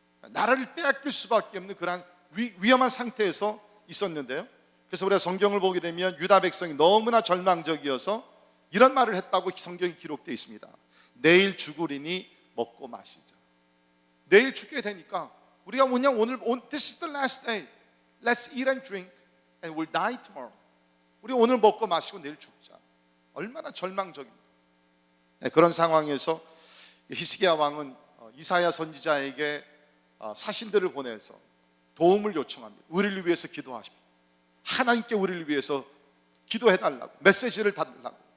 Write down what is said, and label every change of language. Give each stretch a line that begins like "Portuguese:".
Korean: 나라를 빼앗길 수밖에 없는 그런 위험한 상태에서 있었는데요. 그래서 우리가 성경을 보게 되면 유다 백성이 너무나 절망적이어서 이런 말을 했다고 성경이 기록되어 있습니다. 내일 죽으리니 먹고 마시자. 내일 죽게 되니까 우리가 뭐냐, 오늘
English: this is the last day. Let's eat and drink and we'll die tomorrow.
Korean: 우리 오늘 먹고 마시고 내일 죽자. 얼마나 절망적입니다. 네, 그런 상황에서 히스기야 왕은 이사야 선지자에게 사신들을 보내서 도움을 요청합니다. 우리를 위해서 기도하십시오. 하나님께 우리를 위해서 기도해달라고, 메시지를 달라고.